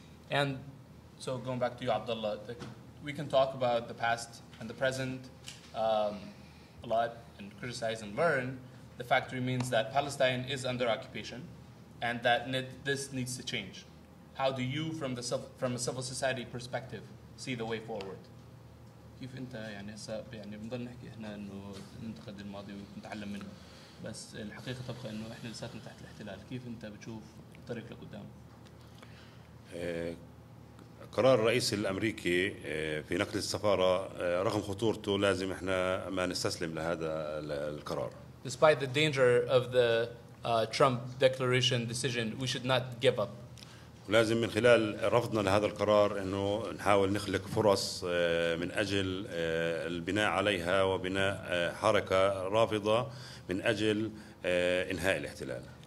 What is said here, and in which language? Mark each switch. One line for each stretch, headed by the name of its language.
English: And so going back to you, Abdallah, we can talk about the past and the present a lot and criticize and learn. The fact remains that Palestine is under occupation and that this needs to change. How do you, from a civil society perspective, see the way forward?
Arabic: كيف أنت يعني هسه يعني بنضل نحكي إحنا إنه ننتقد الماضي ونتعلم منه، بس الحقيقة تبقى إنه إحنا لساتنا تحت الاحتلال. كيف أنت بتشوف الطريق لقدام؟ قرار الرئيس الامريكي في نقل السفاره رغم خطورته لازم احنا ما نستسلم لهذا القرار.
English: Despite the danger of the Trump declaration decision, we should not give up.
Arabic: ولازم من خلال رفضنا لهذا القرار انه نحاول نخلق فرص من اجل البناء عليها وبناء حركه رافضه من اجل انهاء الاحتلال.